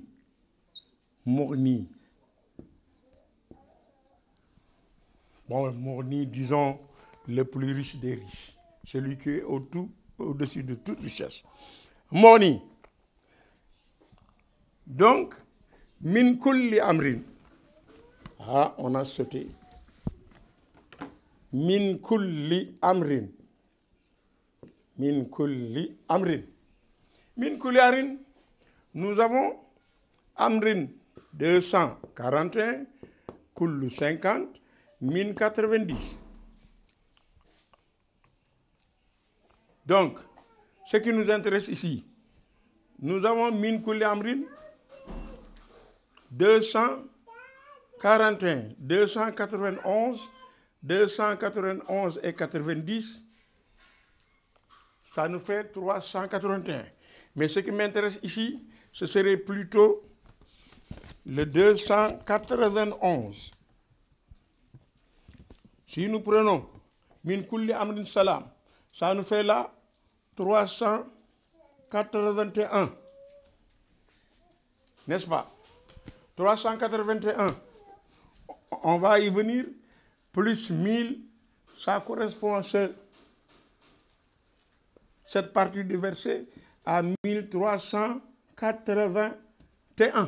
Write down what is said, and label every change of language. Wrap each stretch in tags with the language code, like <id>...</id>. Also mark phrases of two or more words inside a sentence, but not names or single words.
<fr>Mourni. Bon, Mourni, disons, le plus riche des riches. Celui qui est au-dessus de toute richesse. Mourni. Donc,</fr> <ar>من كل أمر.</ar> <fr>Ah, on a sauté.</fr> <ar>من كل أمر. من كل أمر. من كل أمر,</ar> <fr>nous avons amrin 241, kullu 50, min 90. Donc, ce qui nous intéresse ici, nous avons</fr> <ar>من كل أمر</ar> <fr>241. 41, 291, 291 et 90, ça nous fait 381. Mais ce qui m'intéresse ici, ce serait plutôt le 291. Si nous prenons</fr> <ar>من كل أمر سلام,</ar> <fr>ça nous fait là 381. N'est-ce pas? 381. On va y venir, plus 1000, ça correspond à cette partie du verset à 1381.</fr>